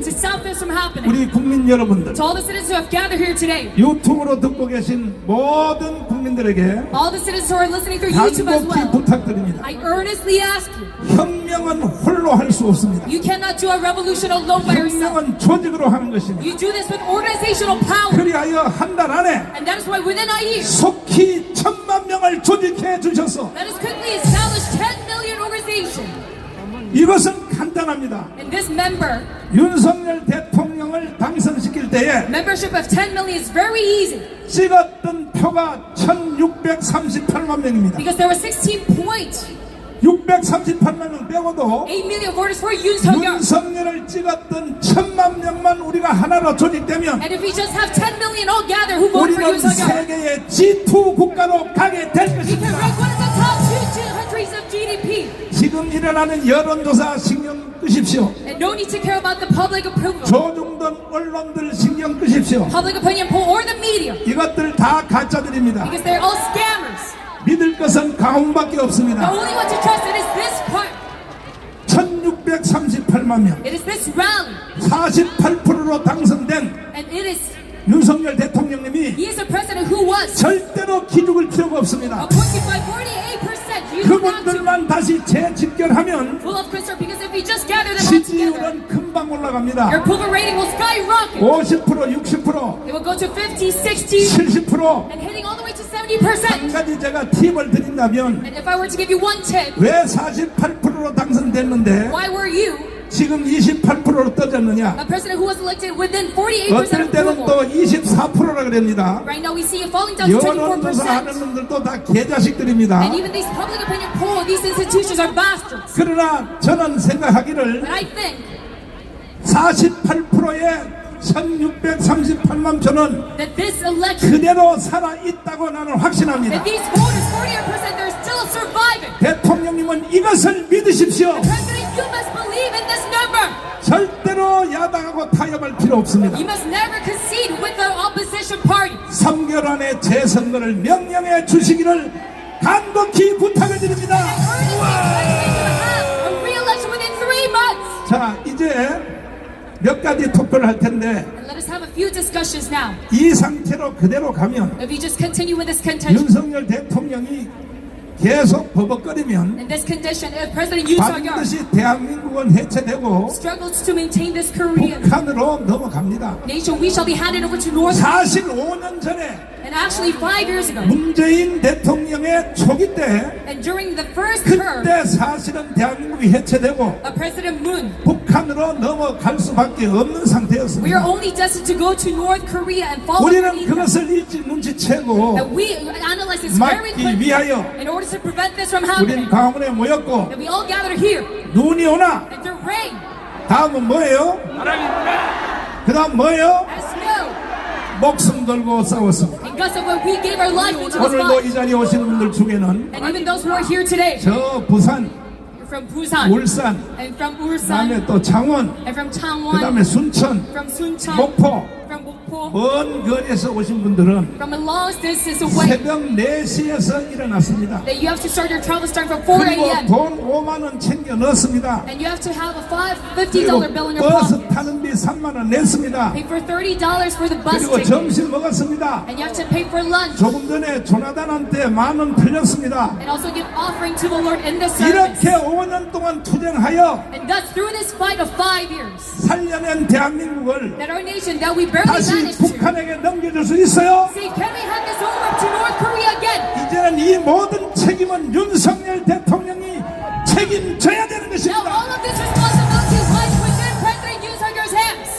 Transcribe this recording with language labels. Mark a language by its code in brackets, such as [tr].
[en] to stop this from happening. [ko] 우리 국민 여러분들, [en] To all the citizens who have gathered here today, [ko] 유튜브로 듣고 계신 모든 국민들에게 [en] all the citizens who are listening through YouTube as [ko] 간곡히 [en] well, [ko] 부탁드립니다. [en] I earnestly ask you, [ko] 혁명은 홀로 할 수 없습니다. [en] you cannot do a revolution alone by yourself. [ko] 혁명은 조직으로 하는 것입니다. [en] You do this with organizational power. [ko] 그리하여 한 달 안에 [en] And that is why within a year, [ko] 속히 1,000만 명을 조직해 주셔서 [en] let us quickly establish 10 million organization. [ko] 이것은 간단합니다. [en] And this member, [ko] 윤석열 대통령을 당선시킬 때에 [en] membership of 10 million is very easy. [ko] 찍었던 표가 1,638만 명입니다. [en] Because there were 16 points, [ko] 638만 명 빼고도 [en] 8 million voters for Yoon Suk-yeol. [ko] 윤석열을 찍었던 1,000만 명만 우리가 하나로 조직되면 [en] And if we just have 10 million all gather who voted for Yoon Suk-yeol, [ko] 세계의 G2 국가로 가게 될 [en] we can [ko] 것입니다. [en] rank one of the top two countries of GDP. [ko] 지금 일어나는 여론조사 신경 끄십시오. [en] And no need to care about the public approval, [ko] 조중동 언론들 신경 끄십시오. [en] public opinion poll, or the media. [ko] 이것들 다 가짜들입니다. [en] Because they're all scammers. [ko] 믿을 것은 가훈밖에 [en] The [ko] 없습니다. [en] only one to trust it is this part. [ko] 1,638만 명, [en] It is this rally. [ko] 48%로 당선된 [en] And it is, [ko] 윤석열 대통령님이 [en] he is a president who was [ko] 절대로 기죽을 필요가 없습니다. [en] appointed by 48%. You do not to [ko] 그분들만 다시 재집결하면 [en] full of concern, because if we just gather them all together, [ko] 지지율은 금방 [en] your [ko] 올라갑니다. [en] approval rating will skyrocket. [ko] 50%, 60%, [en] It will go to 50, 60, [ko] 70%. [en] and hitting all the way to [ko] 한 [en] 70%. [ko] 가지 제가 팁을 드린다면 [en] And if I were to give you one tip, [ko] 왜 48%로 당선됐는데 [en] why were you [ko] 지금 28%로 떠졌느냐? [en] a president who was elected within 48% [ko] 어떨 [en] of [ko] 때는 [en] approval? [ko] 또 24%라 그럽니다. [en] Right now we see it falling down to [ko] 여론조사 하는 [en] 24%. [ko] 놈들도 다 개자식들입니다. [en] And even these public opinion poll, these institutions are bastards. [ko] 그러나 저는 생각하기를 [en] But I think [ko] 48%의 1638만 표는 [en] that this election, [ko] 그대로 살아있다고 나는 확신합니다. [en] that these voters, 48%, they're still survive it. [ko] 대통령님은 이것을 믿으십시오. [en] President, you must believe in this number. [ko] 절대로 야당하고 타협할 필요 없습니다. [en] You must never concede with the opposition party. [ko] 3개월 안에 재선거를 명령해 주시기를 간곡히 부탁을 드립니다. [en] Earnestly requesting you have a re-election within 3 months. [ko] 자, 이제 몇 가지 투표를 할 텐데 [en] And let us have a few discussions now. [ko] 이 상태로 그대로 가면 [en] If you just continue with this contention, [ko] 윤석열 대통령이 계속 버벅거리면 [en] in this condition, if President Yoon Suk-yeol [ko] 반드시 대한민국은 해체되고 [en] struggles to maintain this Korean [ko] 북한으로 넘어갑니다. [en] nation, we shall be handed over to North. [ko] 사실 5년 전에 [en] And actually 5 years ago, [ko] 문재인 대통령의 초기 때 [en] and during the first term [ko] 그때 사실은 대한민국이 해체되고 [en] of President Moon, [ko] 북한으로 넘어갈 수밖에 없는 [en] we are [ko] 상태였습니다. [en] only destined to go to North Korea and follow [ko] 우리는 [en] the [ko] 그것을 일찍 눈치채고 [en] And we analyze this very [ko] 막기 [en] quickly [ko] 위하여 [en] in order to prevent this from [ko] 우린 [en] happening. [ko] 광화문에 모였고 [en] And we all gather here. [ko] 눈이 오나 [en] And the rain, [ko] 다음은 뭐예요? 그 다음 뭐예요? [en] as snow, [ko] 목숨 걸고 싸웠습니다. [en] and gusts of what we gave our life into this [ko] 오늘도 이 [en] fight. [ko] 자리에 오신 분들 중에는 [en] And even those who are here today, [ko] 저 부산, [en] from Busan, [ko] 울산, [en] and from [ko] 그 [en] Ulsan, [ko] 다음에 또 창원, [en] and from [ko] 그 [en] Changwon, [ko] 다음에 순천, [en] from Suncheon, [ko] 목포 [en] from Mokpo, [ko] 먼 거리에서 오신 분들은 [en] from a long distance away, [ko] 새벽 4시에서 일어났습니다. [en] that you have to start your travel starting from 4 [ko] 그리고 [en] a.m. [ko] 돈 5만 원 챙겨 넣었습니다. [en] And you have to have a $50 [ko] 그리고 [en] bill in your [ko] 버스 [en] pocket. [ko] 타는 비 3만 원 냈습니다. [en] Pay for $30 for the bus [ko] 그리고 [en] ticket. [ko] 점심 먹었습니다. [en] And you have to pay for lunch. [ko] 조금 전에 조나단한테 10,000원 풀렸습니다. [en] And also give offering to the Lord in the service. [ko] 이렇게 5년 동안 투쟁하여 [en] And thus, through this fight of 5 years, [ko] 살려낸 대한민국을 [en] that our nation that we barely [ko] 다시 [en] managed to [ko] 북한에게 넘겨줄 수 있어요? [en] say, can we hand this over to North Korea again? [ko] 이제는 이 모든 책임은 윤석열 대통령이 책임져야 되는 [en] Now [ko] 것입니다. [en] all of this responsibility lies within President Yoon Suk-yeol's hands.